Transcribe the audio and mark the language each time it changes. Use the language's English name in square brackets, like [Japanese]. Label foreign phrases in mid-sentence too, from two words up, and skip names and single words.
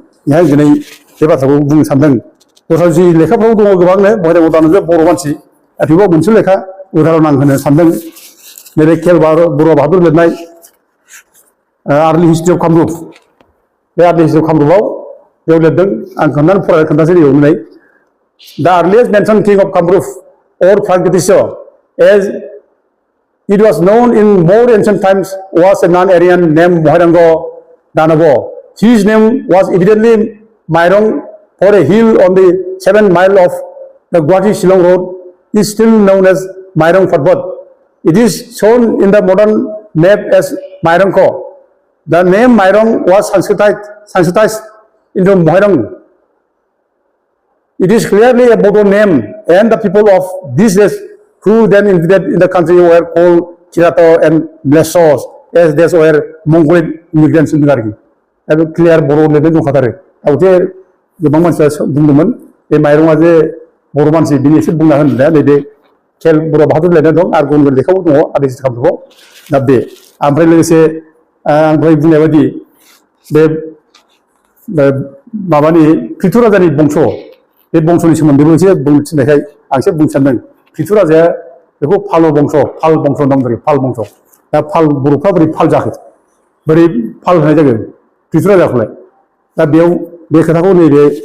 [Bodo] बेहाय दिनै बे बाथ्राखौ बुंनो सानदों दस्रा जि लेखाफ्राव दङ गोबांनो महिरंग दानबजों बर' मानसि थेवबो मोनसे लेखा उदाहरन आं होनो सानदों नैबे खेल बरुवा बाहादुर लिरनाय आर्लि हिस्ट्रि अफ कामरुप बे आर्लि हिस्ट्रि अफ कामरुपआव बेयाव लिरदों आं खोन्थासै बेयाव होननाय दा [English] earliest mention king of Kamrup or Pragjyotisha as it was known in more ancient times was a non-Aryan named Mohirango Danabo. His name was evidently Mairong, for a hill on the 7 mile of the Guwahati-Shillong road is still known as Mairong Parbat. It is shown in the modern map as Mairongko. The name Mairong was Sanskritized into Mohirang. It is clearly a Bodo name, and the people of this race who then invaded in the country were called Kirato and Lesos, as these were Mongolian immigrants in the country. That was clear Bodo living in Qatar. I would say [Bodo] गोबां मानसिया बुंदोंमोन बे माइरंआ जे बर' मानसि बिनि एसे बुंना होनोलाय नैबे खेल बरुवा बाहादुर लिरनाय दं आरो गुबुन गुबुन लेखाबो दङ आर्लि हिस्ट्रि कामरुपआव दा बे ओमफ्राय लोगोसे आं दहाय बुंनाय बायदि बे माबानि पृथ्वी बंस' बे बंस'नि सोमोन्दैबो एसे बुंनो थिननायखाय आं एसे बुंनो सानदों पृथ्वी राजाया बेखौ पाल बंस' नाम जायो पाल बंस' दा पाल बर'फ्रा बोरै पाल जाखो बोरै पाल होनाय जागोन पृथ्वी राजाखौलाय दा बेयाव बे खोथाखौ नैबे